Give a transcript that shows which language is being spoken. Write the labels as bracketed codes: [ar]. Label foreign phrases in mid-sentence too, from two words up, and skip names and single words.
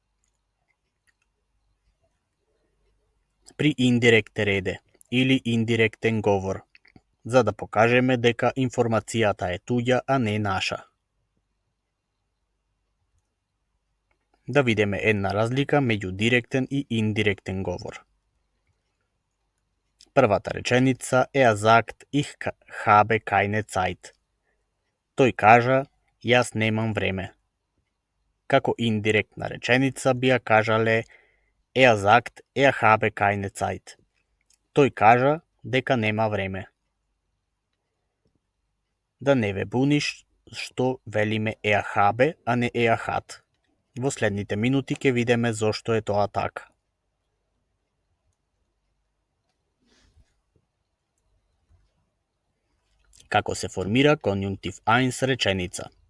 [mk] При индиректен реде или индиректен говор, за да покажеме дека информацијата е туѓа, а не наша. Да видиме една разлика меѓу директен и индиректен говор. Првата реченица е [de] sagt, ich habe keine Zeit. [mk] Тој кажа, јас немам време. Како индиректна реченица би ја кажале [de] sagt, habe keine Zeit. [mk] Тој кажа дека нема време. Да не ве буниш што велиме habe, а не hat. Во следните минути ќе видиме зошто е тоа така. Како се формира конјунктив 1 реченица?